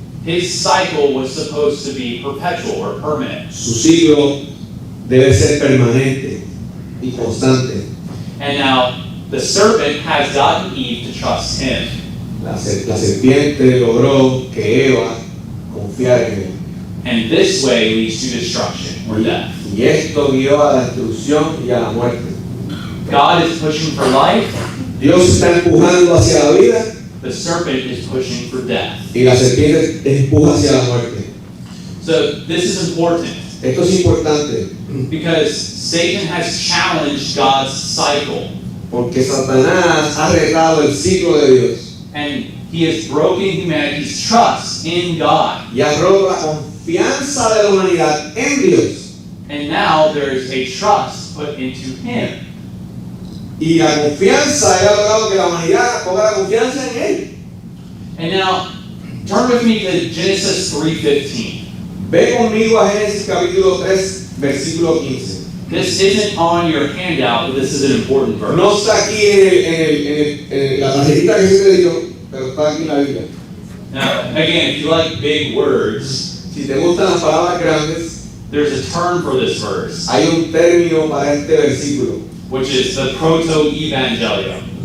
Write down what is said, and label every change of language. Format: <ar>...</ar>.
<en>His cycle was supposed to be perpetual or permanent.</en> <es>Su ciclo debe ser permanente y constante.</es> <en>And now the serpent has gotten Eve to trust him.</en> <es>La serpiente logró que Eva confiara en él.</es> <en>And this way leads to destruction or death.</en> <es>Y esto guió a la destrucción y a la muerte.</es> <en>God is pushing for life,</en> <es>Dios está empujando hacia la vida</es> <en>the serpent is pushing for death.</en> <es>y la serpiente empuja hacia la muerte.</es> <en>So this is important</en> <es>Esto es importante</es> <en>because Satan has challenged God's cycle</en> <es>porque Satanás ha retado el ciclo de Dios</es> <en>and he has broken humanity's trust in God.</en> <es>y ha roto la confianza de la humanidad en Dios.</es> <en>And now there is a trust put into him.</en> <es>Y la confianza ha logrado que la humanidad ponga la confianza en él.</es> <en>And now turn with me to Genesis 3:15.</en> <es>Ve conmigo a Génesis capítulo 3, versículo 15.</es> <en>This isn't on your handout, but this is an important verse.</en> <es>No está aquí en la tarjetita que se te dio, pero está aquí en la Biblia.</es> <en>Now, again, if you like big words,</en> <es>Si te gustan las palabras grandes,</es> <en>there's a term for this verse,</en> <es>hay un término para este versículo,</es> <en>which is the proto-evangelium.</en>